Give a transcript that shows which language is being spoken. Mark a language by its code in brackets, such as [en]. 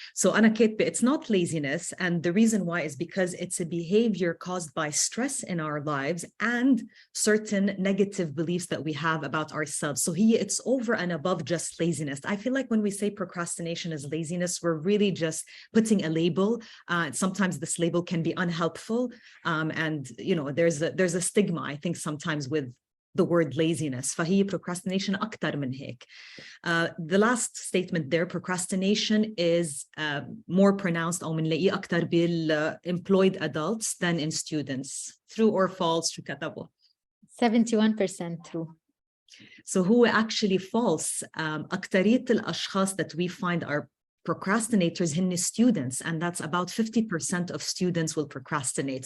[en] So [ar] أنا كاتبة, [en] it's not laziness. And the reason why is because it's a behavior caused by stress in our lives and certain negative beliefs that we have about ourselves. So it's over and above just laziness. I feel like when we say procrastination is laziness, we're really just putting a label. Sometimes this label can be unhelpful. And, there's a stigma, I think, sometimes with the word laziness. [ar] فهي procrastination أكتر من هيك. [en] The last statement there, procrastination is more pronounced [ar] أو منلاقيه أكتر [en] employed adults than in students. True or false? [ar] شو كتبوا؟ [en] 71% true. So هو actually false. [ar] أكترية الأشخاص [en] that we find are procrastinators in students, and that's about 50% of students will procrastinate.